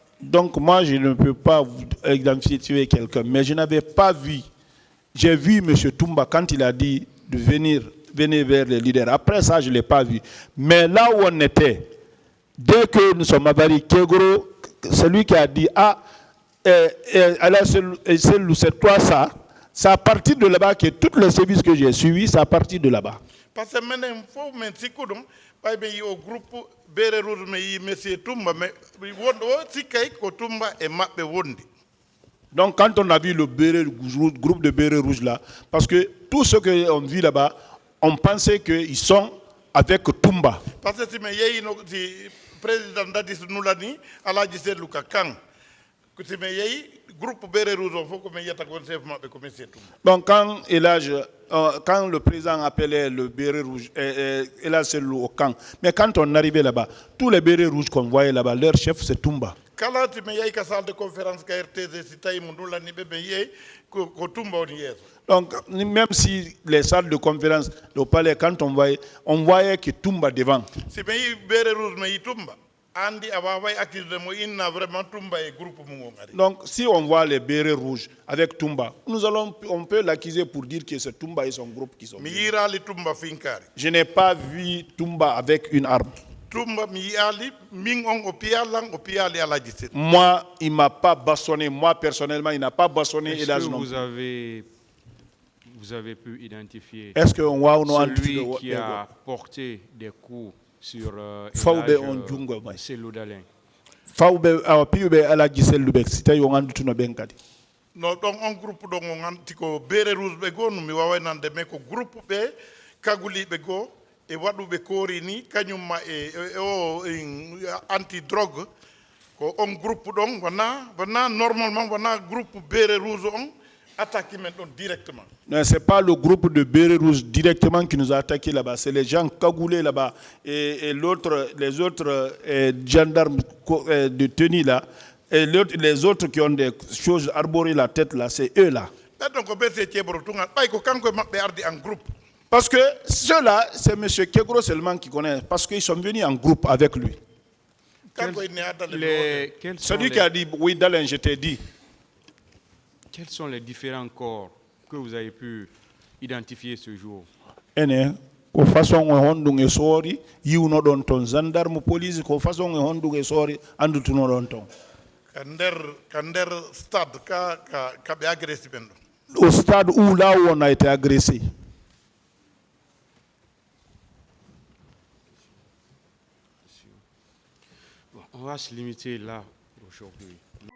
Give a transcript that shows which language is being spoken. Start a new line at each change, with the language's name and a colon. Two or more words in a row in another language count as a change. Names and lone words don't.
French: Donc moi je ne peux pas identifier quelqu'un, mais je n'avais pas vu. J'ai vu M. Tumba quand il a dit de venir vers les leaders. Après ça, je ne l'ai pas vu. Mais là où on était, dès que nous sommes arrivés, Kegro, celui qui a dit, c'est toi ça, c'est à partir de là-bas que tous les services que j'ai suivis, c'est à partir de là-bas. Parce que maintenant, il faut que je ɓayɓe au groupe Béré Rouge
Fula: me yi
French: monsieur Tumba mais
Fula: wonɗo o sikkay ko Tumba e maɓɓe wondi.
French: Donc quand on a vu le groupe de Béré Rouge là, parce que tout ce qu'on vit là-bas, on pensait qu'ils sont avec Tumba.
Fula: Parce que si me yeyino si président Dadis Noulani Alaji Seydou Ka Kang si me yeyi groupe Béré Rouge o fof ko me yiyata kon chef maɓɓe ko monsieur Tumba.
French: Donc quand le président appelait le béret rouge, et là c'est au camp. Mais quand on arrivait là-bas, tous les bérets rouges qu'on voyait là-bas, leur chef c'est Tumba.
Fula: Kala si me yeyi ka
French: salle de conférence
Fula: ka RTZ si tawi mo Noulani ɓe me yeyi ko Tumba woni yeeso.
French: Donc même si les salles de conférence, le palais, quand on voyait que Tumba devant.
Fula: Si me yi Béré Rouge me yi Tumba.
French: Donc, si on voit les bérets rouges avec Tumba, on peut l'accuser pour dire que c'est Tumba et son groupe qui sont venus. Je n'ai pas vu Tumba avec une arme. Moi, il ne m'a pas bastonné. Moi, personnellement, il n'a pas bastonné. Est-ce que vous avez pu identifier celui qui a porté des coups sur Seloudalin?
Fula: No ɗon on groupe ɗon o ganti ko Béré Rouge ɓe goo no mi wawaynande mais ko groupe ɓe kaguliɓe goo e waɗuɓe koori ni kañumma o anti drogue ko on groupe ɗon wona normalement wona groupe Béré Rouge on attaqué men ɗon directement.
French: Non, ce n'est pas le groupe de Béré Rouge directement qui nous a attaqué là-bas, c'est les gens cagoulés là-bas et les autres gendarmes de tenue là, et les autres qui ont des choses arborées la tête là, c'est eux là. Parce que ceux-là, c'est M. Kegro seulement qui connaît, parce qu'ils sont venus en groupe avec lui. Celui qui a dit, oui, Dalen, je t'ai dit. Quels sont les différents corps que vous avez pu identifier ce jour?
Fula: Ko façon hondung e sori yiwno don ton
French: gendarme police
Fula: ko façon hondung e sori andutuno don ton kander stade ka be agressé ben
French: au stade où là où on a été agressé. Bon, on va se limiter là aujourd'hui.